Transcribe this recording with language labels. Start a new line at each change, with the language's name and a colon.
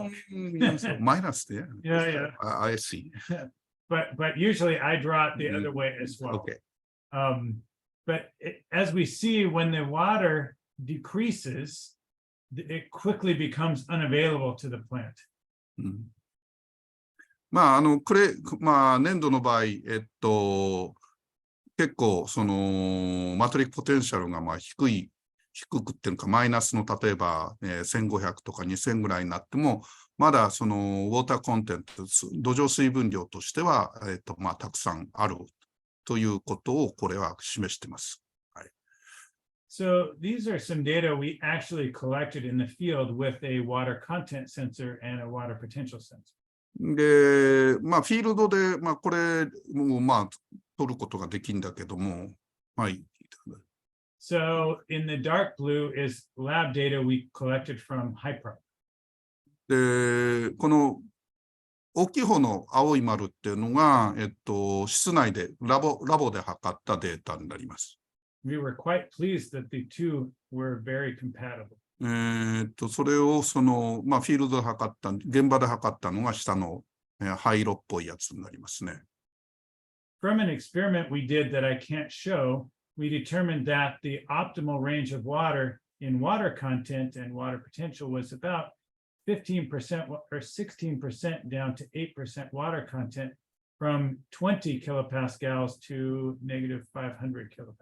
English: Minus, yeah. Yeah. I see. But usually I draw it the other way as well. Okay. But as we see, when the water decreases, it quickly becomes unavailable to the plant.
Japanese: まあ、まあ、粘土の場合、結構、その、マトリックポテンシャルがまあ低くっていうか、マイナスの例えば、1500とか2000ぐらいになっても、まだそのウォーターコンテンツ、土壌水分量としては、まあ、たくさんあるということをこれは示しています。はい、
English: So these are some data we actually collected in the field with a water content sensor and a water potential sensor.
Japanese: で、まあ、フィールドで、まあ、これもまあ、取ることができるんだけども、はい。
English: So in the dark blue is lab data we collected from HYPRA.
Japanese: で、この大きい方の青い丸っていうのが、室内でラボで測ったデータになります。
English: We were quite pleased that the two were very compatible.
Japanese: それをまあ、フィールドで測った、現場で測ったのが下の、灰色っぽいやつになりますね。
English: From an experiment we did that I can't show, we determined that the optimal range of water in water content and water potential was about 15% or 16% down to 8% water content from 20 kilopascals to negative 500 kilopascals.